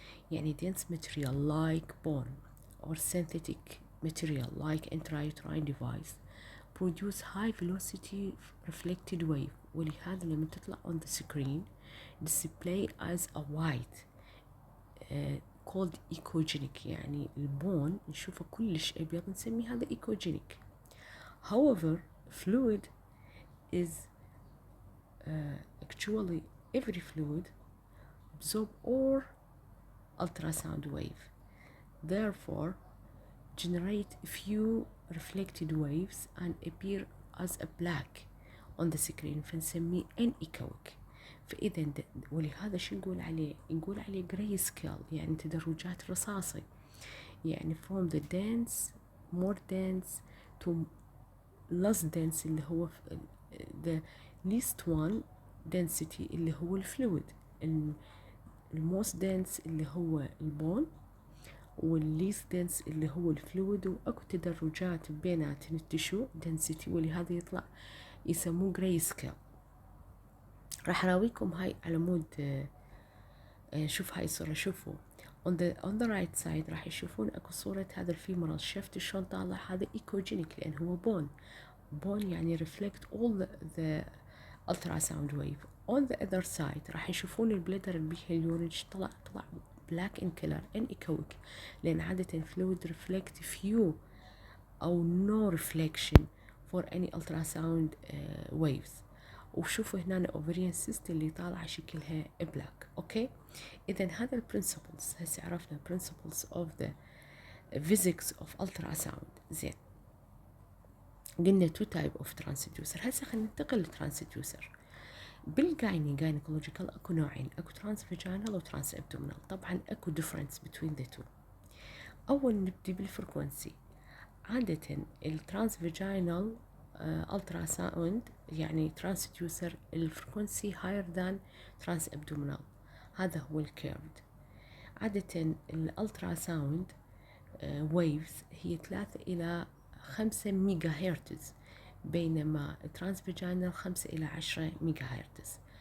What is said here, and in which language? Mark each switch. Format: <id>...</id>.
<en>يعني dense material like bone or synthetic material like intrauterine device produce high velocity reflected wave,</en> <ar>ولهذا لما تطلع</ar> <en>on the screen display as a white called echogenic.</en> <ar>يعني البون نشوفه كلش أبيض نسميه هذا echogenic.</ar> <en>However, fluid is actually every fluid absorb all ultrasound wave, therefore generate few reflected waves and appear as a black on the screen</en> <ar>فنسميه</ar> <en>anechoic.</en> <ar>فإذا ولهذا شو نقول عليه؟ نقول عليه gray scale، يعني تدرجات رصاصي، يعني</ar> <en>from the dense more dense to less dense</en> <ar>اللي هو</ar> <en>the least one density</en> <ar>اللي هو الفلويد، الموست دنس اللي هو البون والليست دنس اللي هو الفلويد، واكو تدرجات بينات التشو دنسيتي، ولهذا يطلع يسموه جراي سكيل. راح اراويكم هاي على مود شوف هاي الصورة. شوفوا</ar> <en>on the right side</en> <ar>راح يشوفون اكو صورة هذا الفيمورال شفت شلون طالع، هذا ايكوجينيك لان هو بون يعني</ar> <en>reflect all the ultrasound wave. On the other side</en> <ar>راح يشوفون البلدر اللي بيها اليوريج طلع</ar> <en>black in color anechoic،</en> <ar>لأن عادة</ar> <en>fluid reflect few أو no reflection for any ultrasound waves.</en> <ar>وشوفوا هنا ovarian cyst اللي طالعة شكلها black. اوكي، إذا هذا البرنسبلز هسه عرفنا</ar> <en>principles of the physics of ultrasound.</en> <ar>زين، قلنا</ar> <en>two type of transducer.</en> <ar>هسه خلينا ننتقل للترانسديوسر. بالجاينيكولوجيكال اكو نوعين، اكو ترانس فيجينال وترانس ابدومينال. طبعا اكو</ar> <en>difference between the two.</en> <ar>اول نبدي بالفريكونسي. عادة الترانس فيجينال الترا ساوند يعني ترانسديوسر الفريكونسي</ar> <en>higher than</en> <ar>ترانس ابدومينال، هذا هو الكيرفد. عادة الالترا ساوند ويفز هي 3 إلى 5 ميجا هرتز، بينما الترانسفيجينال 5 إلى 10 ميجا هرتز.</ar>